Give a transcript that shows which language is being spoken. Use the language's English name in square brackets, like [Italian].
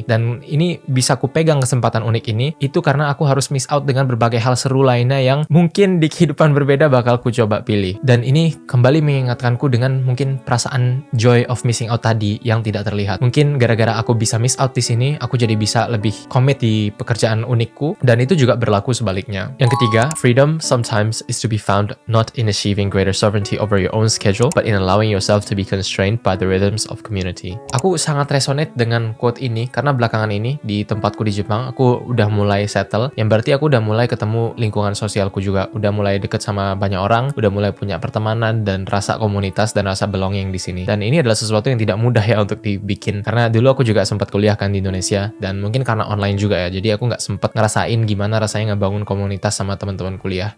[Indonesian] Dan ini bisa aku pegang kesempatan unik ini, itu karena aku harus miss out dengan berbagai hal seru lainnya yang mungkin di kehidupan berbeda bakal ku coba pilih. Dan ini kembali mengingatkanku dengan mungkin perasaan [English] joy of missing out [Indonesian] tadi yang tidak terlihat. Mungkin gara-gara aku bisa miss out di sini, aku jadi bisa lebih commit di pekerjaan unikku, dan itu juga berlaku sebaliknya. Yang ketiga, [English] freedom sometimes is to be found not in achieving greater sovereignty over your own schedule, but in allowing yourself to be constrained by the rhythms of community. [Indonesian] Aku sangat resonate dengan quote ini karena belakangan ini di tempatku di Jepang, aku udah mulai settle, yang berarti aku udah mulai ketemu lingkungan sosialku juga, udah mulai deket sama banyak orang, udah mulai punya pertemanan dan rasa komunitas dan rasa belonging di sini. Dan ini adalah sesuatu yang tidak mudah ya untuk dibikin, karena dulu aku juga sempat kuliah kan di Indonesia, dan mungkin karena online juga ya, jadi aku nggak sempat ngerasain gimana rasanya ngebangun komunitas sama teman-teman kuliah.